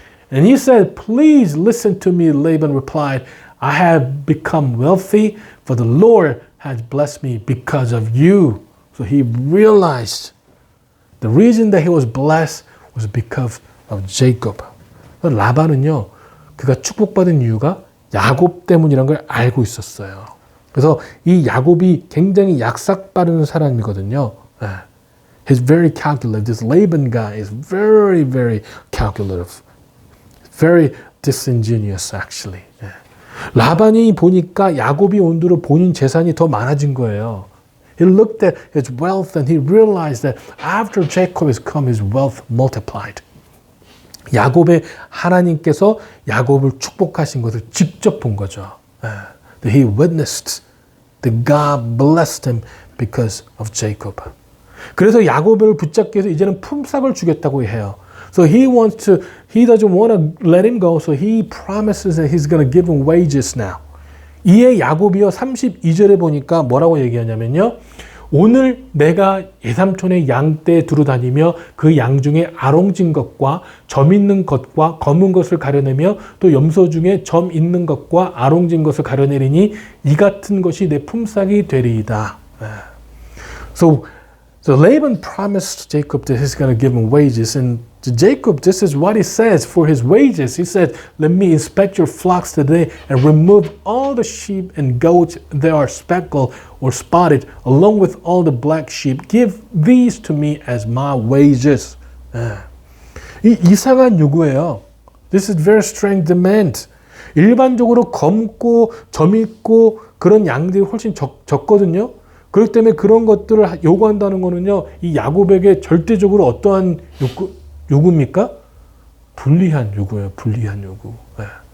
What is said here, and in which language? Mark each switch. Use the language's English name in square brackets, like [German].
[English] And he said, please listen to me, Laban replied. I have become wealthy, for the Lord has blessed me because of you. So he realized the reason that he was blessed was because of Jacob. [Korean] 라반은요, 그가 축복받은 이유가 야곱 때문이라는 걸 알고 있었어요. 그래서 이 야곱이 굉장히 약삭빠른 사람이거든요. [English] He's very calculative. This Laban guy is very, very calculative. Very disingenuous, actually. [Korean] 라반이 보니까 야곱이 온 뒤로 본인 재산이 더 많아진 거예요. [English] He looked at his wealth and he realized that after Jacob has come, his wealth multiplied. [Korean] 야곱의 하나님께서 야곱을 축복하신 것을 직접 본 거죠. [English] That he witnessed that God blessed him because of Jacob. [Korean] 그래서 야곱을 붙잡기 위해서 이제는 품삯을 주겠다고 해요. [English] So he doesn't want to let him go, so he promises that he's going to give him wages now. [Korean] 이에 야곱이요 32절에 보니까 뭐라고 얘기하냐면요. 오늘 내가 예삼촌의 양떼에 두루 다니며 그 양 중에 아롱진 것과 점 있는 것과 검은 것을 가려내며 또 염소 중에 점 있는 것과 아롱진 것을 가려내리니 이 같은 것이 내 품삯이 되리이다. [English] So Laban promised Jacob that he's going to give him wages, and to Jacob, this is what he says for his wages. He said, "Let me inspect your flocks today and remove all the sheep and goats that are speckled or spotted, along with all the black sheep. Give these to me as my wages." [Korean] 이 이상한 요구예요. [English] This is very strange demand. [Korean] 일반적으로 검고 점 있고 그런 양들이 훨씬 적거든요. 그렇기 때문에 그런 것들을 요구한다는 거는요, 이 야곱에게 절대적으로 어떠한 요구입니까? 불리한 요구예요. 불리한 요구. 네.